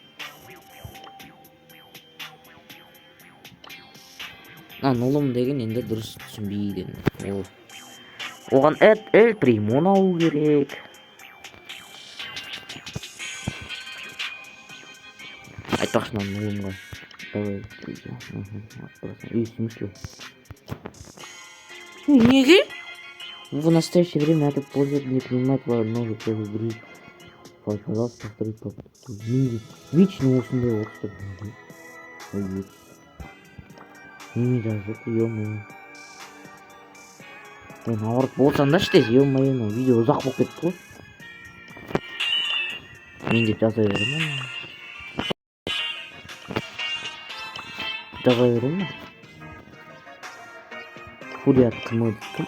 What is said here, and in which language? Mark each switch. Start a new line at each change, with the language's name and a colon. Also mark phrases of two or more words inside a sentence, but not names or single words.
Kazakh: Нулым деген енді дұрыс түсінбейді. Оған Эль Примон алу керек. Айтпақшы нулымға. Давай.
Russian: В смысле? Неге? В настоящее время это пользователь не принимает новые игры. Пожалуйста, повторить попытку.
Kazakh: Вечно осындай орыстар. Неме жазып, ё-моё. Ауырып болсаңдаршы тез, ё-моё, видео ұзақ болып кетті ғой. Мен деп жаза беремін. Фурият кім өді кім?